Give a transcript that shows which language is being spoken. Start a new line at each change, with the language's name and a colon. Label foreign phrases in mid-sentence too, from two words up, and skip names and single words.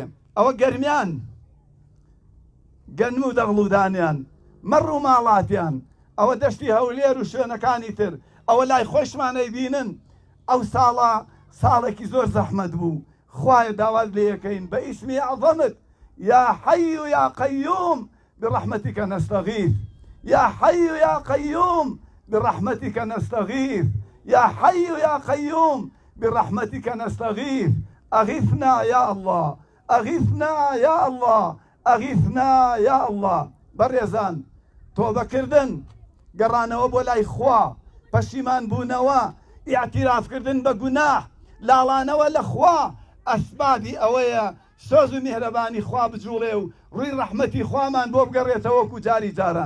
Central Kurdish: ئەوە گەرمیان، گەنم و دەغڵودانیان، مەڕ و ماڵاتیان، ئەوە دەشتی هەولێر و شوێنەکانی تر، ئەوە لای خۆشمانەی بینن. ئەو ساڵە ساڵێکی زۆر زەحمەت بوو. خوایە داوات لێ یەکەین بە ئیسمی عەظەمت،
Arabic: یا حەی و یا قەیوم برحمتك نستغيث، يا حي يا قيوم برحمتك نستغيث، يا حي يا قيوم برحمتك نستغيث. أغثنا يا الله، أغثنا يا الله، أغثنا يا الله.
Central Kurdish: بەڕێزان تۆبە کردن، گەڕانەوە بۆ لای خوا، پەشیمان بوونەوە، ئیعتیرافکردن بە گوناح، لاڵانەوە لە خوا ئەسبابی ئەوەیە سۆز و میهرەبانی خوا بجوڵێ و ڕووی ڕەحمەتی خوامان بۆ بگەڕێتەوە وەکو جاری جاران.